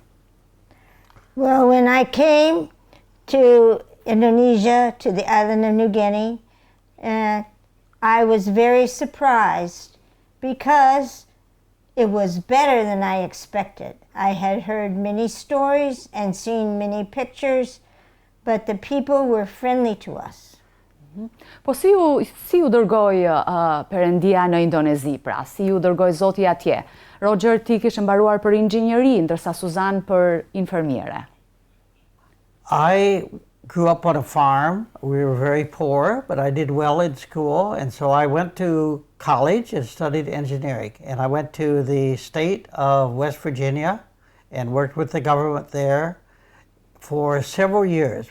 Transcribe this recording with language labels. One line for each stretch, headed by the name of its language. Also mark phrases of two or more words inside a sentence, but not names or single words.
English: Well, when I came to Indonesia, to the island of New Guinea, I was very surprised because it was better than I expected. I had heard many stories and seen many pictures, but the people were friendly to us.
Albanian: Po si u dërgoi Perëndia në Indonezi, pra, si u dërgoi Zoti atje? Roger, ti kishe mbaruar për inxhinjeri, ndërsa Suzanne për infermiere.
English: I grew up on a farm. We were very poor, but I did well in school, and so I went to college and studied engineering. And I went to the state of West Virginia and worked with the government there for several years.